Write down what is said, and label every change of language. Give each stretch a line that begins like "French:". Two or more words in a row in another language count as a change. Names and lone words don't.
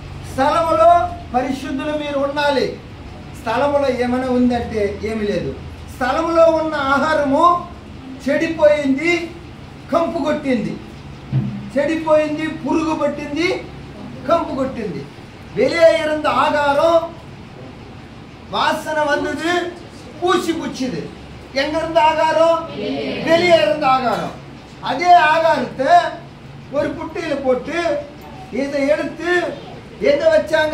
Telugu: స్థలములో పరిశుద్ధులు మీరు ఉండాలి. స్థలములో ఏమైనా ఉందంటే ఏమి లేదు. స్థలంలో ఉన్న ఆహారము చెడిపోయింది, కంపు కొట్టింది. చెడిపోయింది, పురుగు పట్టింది, కంపు కొట్టింది.
Tamil: வெளியே இருந்த ஆகாரம் வாசனை வந்தது, பூச்சி புச்சுது. எங்க இருந்த ஆகாரம்? வெளியே இருந்த ஆகாரம். அதே ஆகாரத்தை ஒரு புட்டியில போட்டு இதை எடுத்து எங்க வச்சாங்க?